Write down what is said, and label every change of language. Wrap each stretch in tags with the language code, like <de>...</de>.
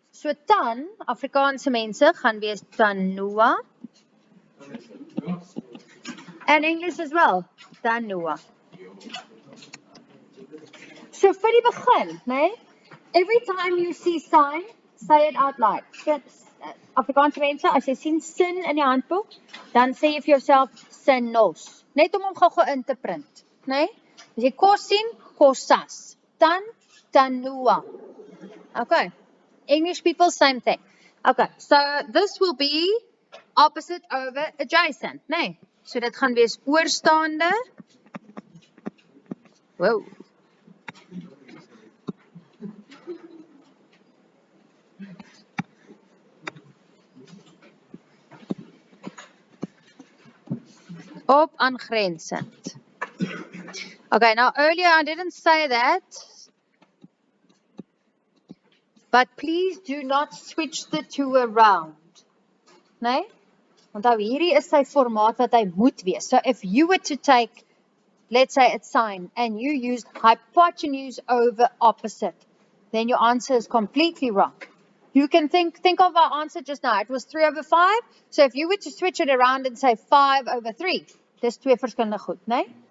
<af>So tan, Afrikaanse mense gaan wees tanoa.</af> <en>And English as well, tanoa.</en> <af>So vir die begin,</af> <en>nee? Every time you see sign, say it out loud.</en> <af>Afrikaanse mense, as jy sien sin in die handboek, dan sê jy vir jouself sinos. Net om hom gou in te print, nee? As jy kos sien, kosas. Tan, tanoa. Okay.</af> <en>English people, same thing. Okay, so this will be opposite over adjacent, nee?</en> <af>So dit gaan wees oorstaande.</af> <en>Wow.</en> <af>Op aangrensend.</af> <en>Okay, now earlier I didn't say that, but please do not switch the two around.</en> <af>Nee? Want hierdie is sy formaat wat hy moet wees.</af> <en>So if you were to take, let's say a sign, and you used hypotenuse over opposite, then your answer is completely wrong. You can think of our answer just now. It was 3 over 5. So if you were to switch it around and say 5 over 3,</en> <af>dis twee verskillende goed,</af> <en>nee?</en>